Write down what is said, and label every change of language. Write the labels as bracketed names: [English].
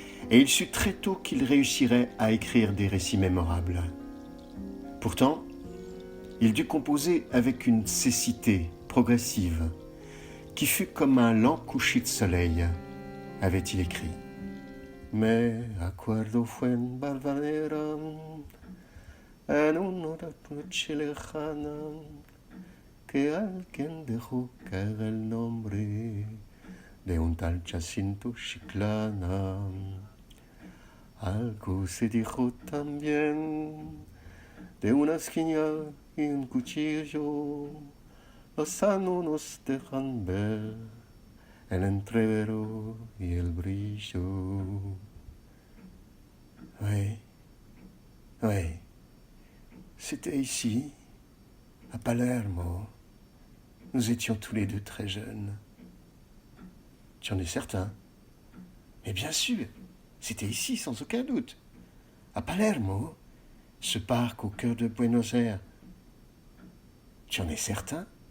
[French] Et il sut très tôt qu'il réussirait à écrire des récits mémorables. Pourtant, il dut composer avec une cécité progressive, qui fut comme un lent coucher de soleil, avait-il écrit. [Spanish] Me acuerdo fue en Valvanera, en una noche lejana, que alguien dejó caer el nombre de un tal Jacinto Chiclana. Algo se dijo también de una esquina y un cuchillo. Los años nos dejan ver el entrevero y el brillo. [French] Oui, c'était ici, à Palermo. Nous étions tous les 2 très jeunes. Tu en es certain? Mais bien sûr, c'était ici, sans aucun doute. À Palermo, ce parc au cœur de Buenos Aires. Tu en es certain?